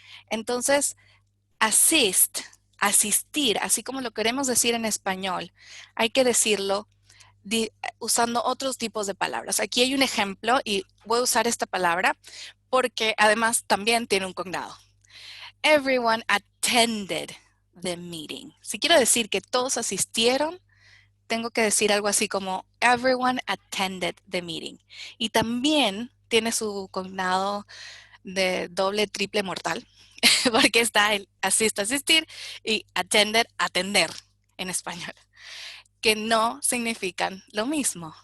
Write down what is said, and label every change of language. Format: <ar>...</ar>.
<es>Entonces, assist, asistir, así como lo queremos decir en español, hay que decirlo usando otros tipos de palabras. Aquí hay un ejemplo y voy a usar esta palabra porque además también tiene un cognado.</es> <en>Everyone attended the meeting.</en> <es>Si quiero decir que todos asistieron, tengo que decir algo así como</es> <en>everyone attended the meeting.</en> <es>Y también tiene su cognado de doble, triple mortal, porque está el asistir y attended, atender en español, que no significan lo mismo.</es>